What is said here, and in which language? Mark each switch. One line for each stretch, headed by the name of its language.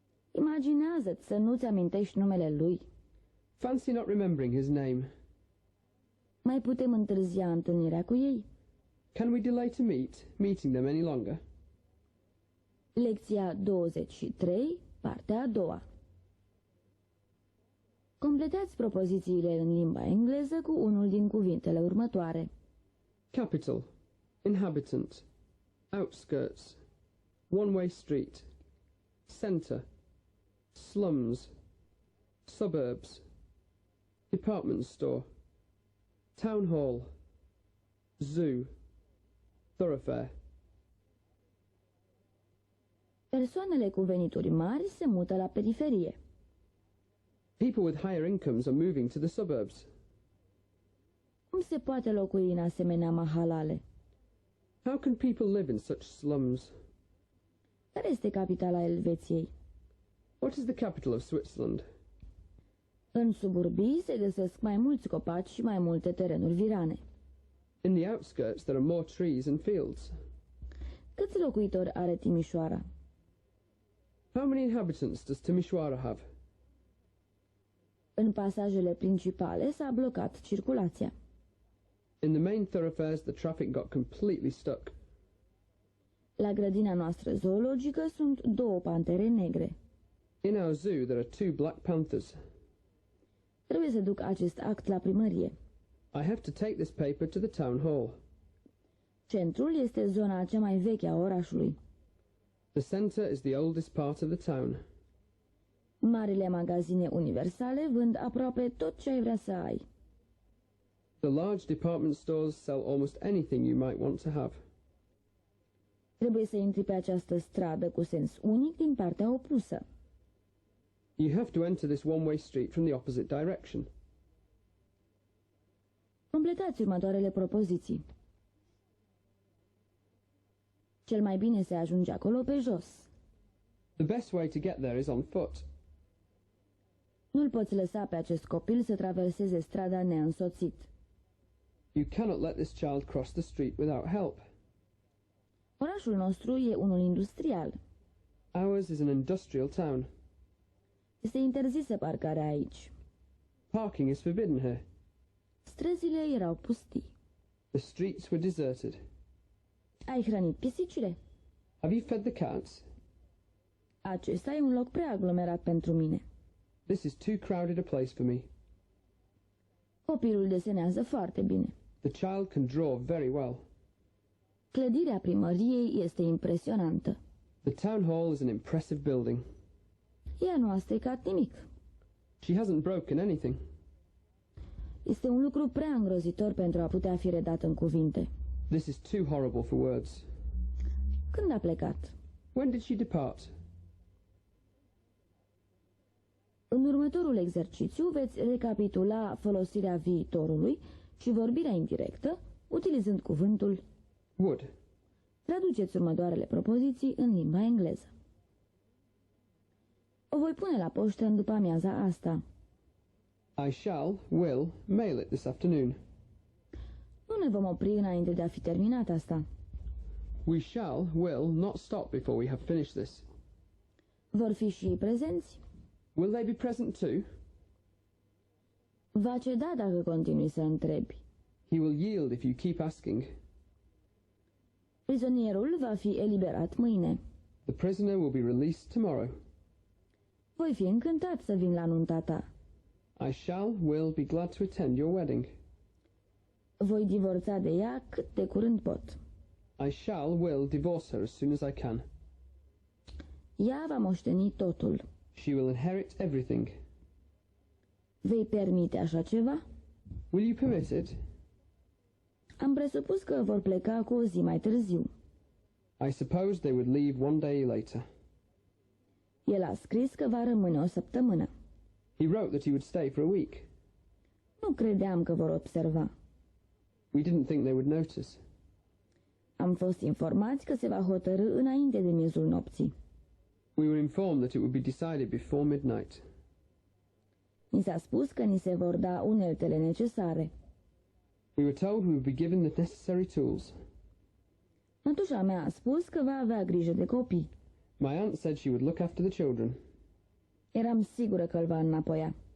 Romanian: Imaginează-ți să nu-ți amintești numele lui.
English: Fancy not remembering his name.
Romanian: Mai putem întârzia întâlnirea cu ei?
English: Can we delay to meeting them any longer?
Romanian: Lecția 23, partea a doua. Completați propozițiile în limba engleză cu unul din cuvintele următoare.
English: Capital, inhabitant, outskirts, one-way street, centre, slums, suburbs, department store, town hall, zoo, thoroughfare.
Romanian: Persoanele cu venituri mari se mută la periferie.
English: People with higher incomes are moving to the suburbs.
Romanian: Cum se poate locui în asemenea mahalale?
English: How can people live in such slums?
Romanian: Care este capitala Elveției?
English: What is the capital of Switzerland?
Romanian: În suburbii se găsesc mai mulți copaci și mai multe terenuri virane.
English: In the outskirts there are more trees and fields.
Romanian: Câți locuitori are Timișoara?
English: How many inhabitants does Timișoara have?
Romanian: În pasajele principale s-a blocat circulația.
English: In the main thoroughfares the traffic got completely stuck.
Romanian: La grădina noastră zoologică sunt 2 pantere negre.
English: In our zoo there are 2 black panthers.
Romanian: Trebuie să duc acest act la primărie.
English: I have to take this paper to the town hall.
Romanian: Centrul este zona cea mai veche a orașului.
English: The centre is the oldest part of the town.
Romanian: Marile magazine universale vând aproape tot ce ai vrea să ai.
English: The large department stores sell almost anything you might want to have.
Romanian: Trebuie să intri pe această stradă cu sens unic din partea opusă.
English: You have to enter this one-way street from the opposite direction.
Romanian: Completați următoarele propoziții. Cel mai bine se ajunge acolo pe jos.
English: The best way to get there is on foot.
Romanian: Nu-l poți lăsa pe acest copil să traverseze strada neînsoțit.
English: You cannot let this child cross the street without help.
Romanian: Orașul nostru e unul industrial.
English: Ours is an industrial town.
Romanian: Este interzisă parcarea aici.
English: Parking is forbidden here.
Romanian: Străzile erau pustii.
English: The streets were deserted.
Romanian: Ai hrănit pisicile?
English: Have you fed the cats?
Romanian: Acesta e un loc prea aglomerat pentru mine.
English: This is too crowded a place for me.
Romanian: Copilul desenează foarte bine.
English: The child can draw very well.
Romanian: Clădirea primăriei este impresionantă.
English: The town hall is an impressive building.
Romanian: Ea nu a stricat nimic.
English: She hasn't broken anything.
Romanian: Este un lucru prea îngrozitor pentru a putea fi redat în cuvinte.
English: This is too horrible for words.
Romanian: Când a plecat?
English: When did she depart?
Romanian: În următorul exercițiu veți recapitula folosirea viitorului și vorbirea indirectă, utilizând cuvântul
English: Would.
Romanian: Traduceți următoarele propoziții în limba engleză. O voi pune la poștă în după amiaza asta.
English: I will mail it this afternoon.
Romanian: Nu ne vom opri înainte de a fi terminat asta.
English: We will not stop before we have finished this.
Romanian: Vor fi și prezenți?
English: Will they be present too?
Romanian: Va ceda dacă continui să întrebi.
English: He will yield if you keep asking.
Romanian: Prizonierul va fi eliberat mâine.
English: The prisoner will be released tomorrow.
Romanian: Voi fi încântat să vin la nunta ta.
English: I will be glad to attend your wedding.
Romanian: Voi divorța de ea cât de curând pot.
English: I will divorce her as soon as I can.
Romanian: Ea va moșteni totul.
English: She will inherit everything.
Romanian: Vei permite așa ceva?
English: Will you permit it?
Romanian: Am presupus că vor pleca cu o zi mai târziu.
English: I suppose they would leave one day later.
Romanian: El a scris că va rămâne o săptămână.
English: He wrote that he would stay for a week.
Romanian: Nu credeam că vor observa.
English: We didn't think they would notice.
Romanian: Am fost informați că se va hotărî înainte de miezul nopții.
English: We were informed that it would be decided before midnight.
Romanian: Ni s-a spus că ni se vor da uneltele necesare.
English: We were told we would be given the necessary tools.
Romanian: Mătușa mea a spus că va avea grijă de copii.
English: My aunt said she would look after the children.
Romanian: Eram sigură că îl va înapoia.